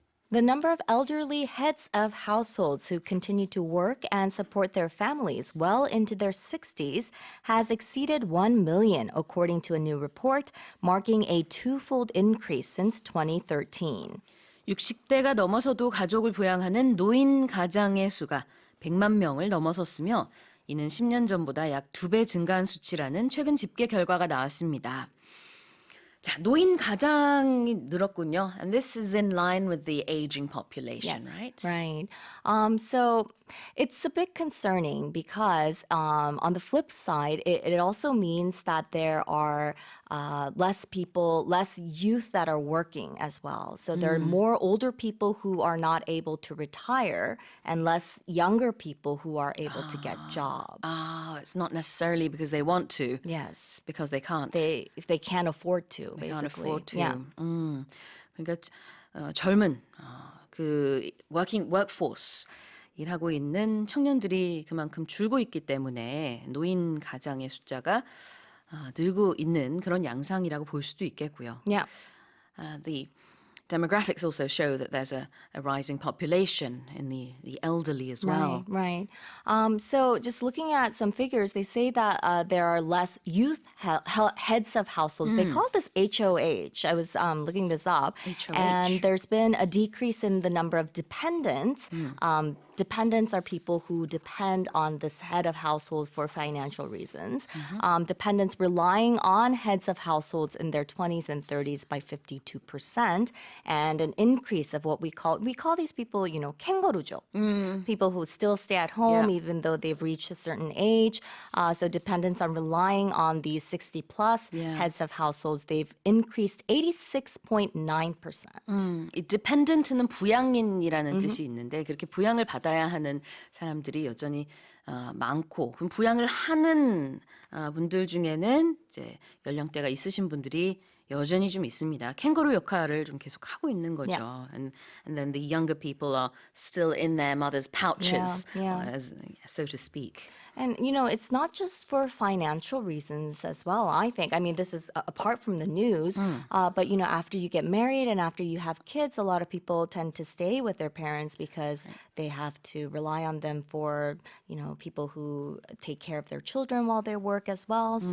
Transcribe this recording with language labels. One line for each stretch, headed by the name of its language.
English: The number of elderly heads of households who continue to work and support their families well into their 60s has exceeded 1 million, according to a new report, marking a twofold increase since 2013.
Korean: 60대가 넘어서도 가족을 부양하는 노인 가장의 수가 100만 명을 넘어섰으며 이는 10년 전보다 약 2배 증가한 수치라는 최근 집계 결과가 나왔습니다. 자, 노인 가장이 늘었군요.
English: And this is in line with the aging population, right? Right. So it's a bit concerning because on the flip side, it also means that there are less people, less youth that are working as well. So there are more older people who are not able to retire and less younger people who are able to get jobs. It's not necessarily because they want to. Yes. It's because they can't. They can't afford to, They basically. can't afford to. Yeah.
Korean: 그러니까 젊은 그 workforce 일하고 있는 청년들이 그만큼 줄고 있기 때문에 노인 가장의 숫자가 늘고 있는 그런 양상이라고 볼 수도 있겠고요.
English: Yeah. The demographics also show that there's a rising population in the elderly as well. Right. So just looking at some figures, they say that there are less youth heads of households. They call this HOH. I was looking this up. HOH. And there's been a decrease in the number of dependents. Dependents are people who depend on this head of household for financial reasons. Dependents relying on heads of households in their 20s and 30s by 52%, and an increase of what we call these people, 캥거루죠. People who still stay at home even though they've reached a certain age. So dependents are relying on these 60 plus heads of households. They've increased 86.9%.
Korean: 이 dependent는 부양인이라는 뜻이 있는데 그렇게 부양을 받아야 하는 사람들이 여전히 많고 그럼 부양을 하는 분들 중에는 이제 연령대가 있으신 분들이 여전히 좀 있습니다. 캥거루 역할을 좀 계속 하고 있는 거죠.
English: Yeah. And then the younger people are still in their mother's pouches, so to speak. And, it's not just for financial reasons as well, I think. I mean, this is apart from the news. But, after you get married and after you have kids, a lot of people tend to stay with their parents because they have to rely on them for, people who take care of their children while they work as well.